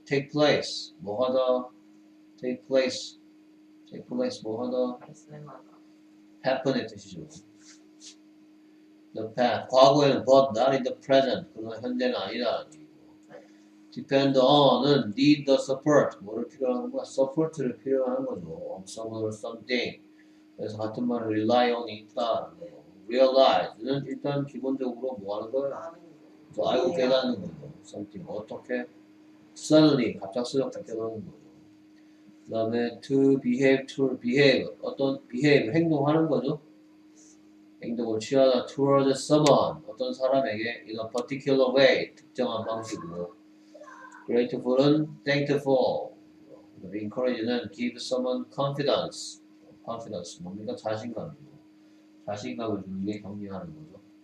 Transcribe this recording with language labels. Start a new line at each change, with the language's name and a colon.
Korean: take place 뭐 하다. take place 뭐 하다. happen의 뜻이죠.
English: the past
Korean: 과거에는
English: but not in the present.
Korean: 그러나 현재는 아니다.
English: depend on은 need the support
Korean: 뭐를 필요하는 거야? support를 필요하는 거죠.
English: of someone or something.
Korean: 그래서 같은 말을 rely on이 있다. realize는 일단 기본적으로 뭐 하는 거야? 알고 깨닫는 거죠. something 어떻게? suddenly 갑작스럽게 깨닫는 거죠. 그 다음에 to behave 어떤 behave 행동하는 거죠. 행동을 취하다
English: toward someone
Korean: 어떤 사람에게
English: in a particular way
Korean: 특정한 방식으로
English: grateful은 thankful encourage는 give someone confidence
Korean: 뭡니까? 자신감을 주는 게 격려하는 거죠.